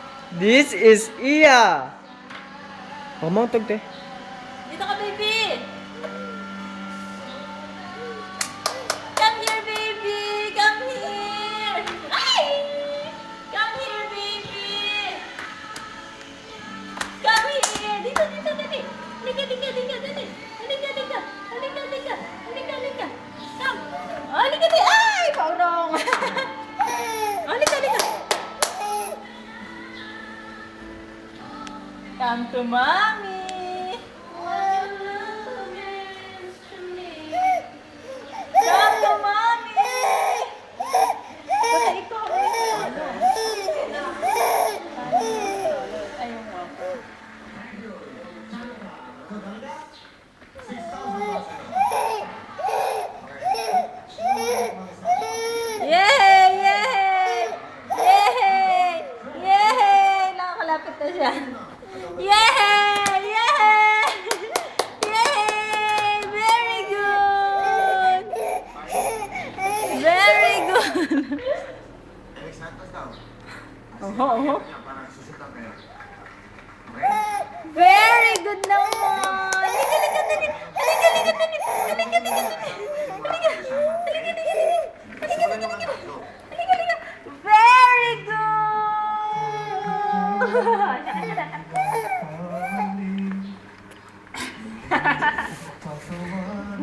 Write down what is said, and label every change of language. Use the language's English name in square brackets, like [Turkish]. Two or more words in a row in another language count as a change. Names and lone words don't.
[English] This is Iya. Pamangtog te. [Filipino] Dito ka, [English] baby! Come here, baby! Come here! Ay! Come here, baby! Come here! [Filipino] Dito, dito, dali! Halika, halika, halika, dali! Halika, halika! Halika, halika! Halika, halika! Come! Oh, halika, dali! Ay! Paurong! Oh, halika, halika! [English] Come to mommy! Come to mommy! [Filipino] Basta ikaw, ayun mo. Yay! Yay! Yay! Yay! Nakakalapit na siya. Yay! Yay! [English] Yay! Very good! Very good! Oho. Very good [Filipino] naman! Halika, halika, dali! Halika, halika, dali! Halika, halika, dali! Halika, halika, dali! Halika, halika, dali! Halika, halika! [English] Very good!